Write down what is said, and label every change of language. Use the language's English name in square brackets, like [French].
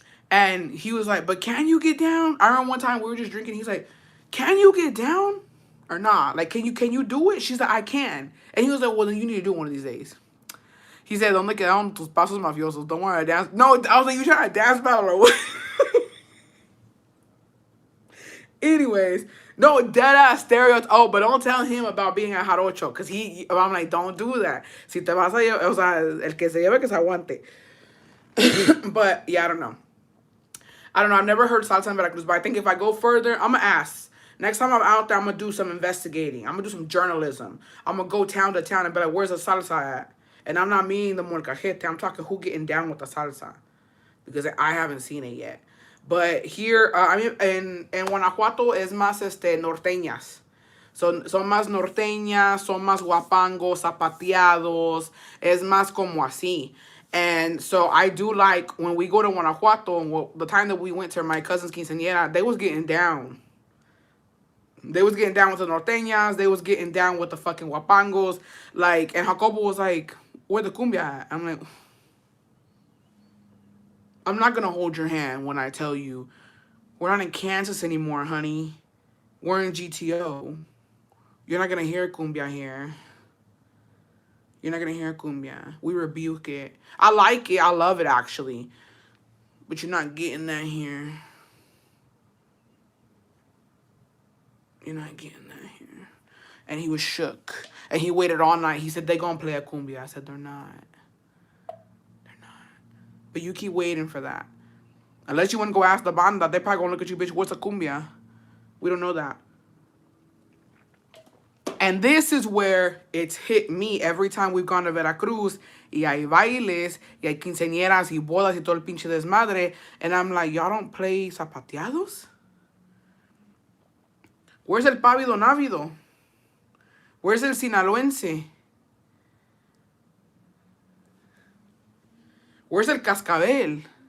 [English] And he was like, but can you get down? I remember one time we were just drinking, he's like, can you get down? Or not? Like, can you do it? She's like, I can. And he was like, well, then you need to do it one of these days. He said, [Spanish] ¿Dónde quedaron tus pasos mafiosos? [English] Don't want to dance. No, I was like, you trying to dance battle or what? Anyways, no, dead ass stereotype. Oh, but don't tell him about being at Jarocho, because I'm like, don't do that. [Spanish] Si te vas a llevar, o sea, el que se lleve que se aguante. [English] But yeah, I don't know. I've never heard salsa in Veracruz, but I think if I go further, I'm gonna ask. Next time I'm out there, I'm gonna do some investigating. I'm gonna do some journalism. I'm gonna go town to town and be like, where's the salsa at? And I'm not meaning the molcajete. I'm talking who getting down with the salsa, because I haven't seen it yet. But here, I mean, [Spanish] en Guanajuato es más norteñas. Son más norteñas, son más guapangos, zapateados. Es más como así. [English] And so I do like when we go to Guanajuato, and the time that we went to my cousin's quinceañera, they was getting down. They was getting down with the norteñas. They was getting down with the fucking guapangos. Like, and Jacobo was like, where the cumbia at? I'm like, I'm not going to hold your hand when I tell you we're not in Kansas anymore, honey. We're in GTO. You're not going to hear cumbia here. You're not going to hear cumbia. We rebuke it. I like it. I love it, actually. But you're not getting that here. You're not getting that here. And he was shook. And he waited all night. He said, they're going to play a cumbia. I said, they're not. They're not. But you keep waiting for that. Unless you want to go ask the banda, they're probably going to look at you, bitch, what's a cumbia? We don't know that. And this is where it's hit me every time we've gone to Veracruz. [Spanish] Y hay bailes, y hay quinceañeras, y bodas, y todo el pinche desmadre. [English] And I'm like, y'all don't play zapateados? Where's [Spanish] el pávido návido? [English] Where's el sinaloense? Where's el cascabel?